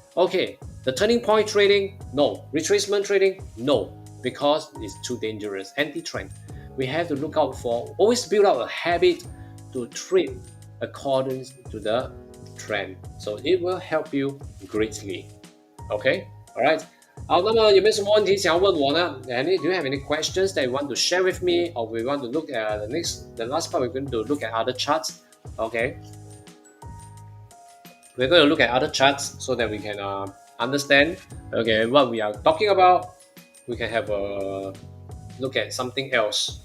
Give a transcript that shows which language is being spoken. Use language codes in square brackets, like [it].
[en] Okay, the turning point trading, no. Retracement trading, no, because it's too dangerous. Anti-trend. We have to look out for, always build up a habit to trade according to the trend. So it will help you greatly. Okay, all right. [zh] 好，那么有没有什么问题想要问我呢？ [en] Do you have any questions that you want to share with me, or we want to look at the last part? We're going to look at other charts. Okay, we're going to look at other charts so that we can understand. Okay, what we are talking about. We can have a look at something else.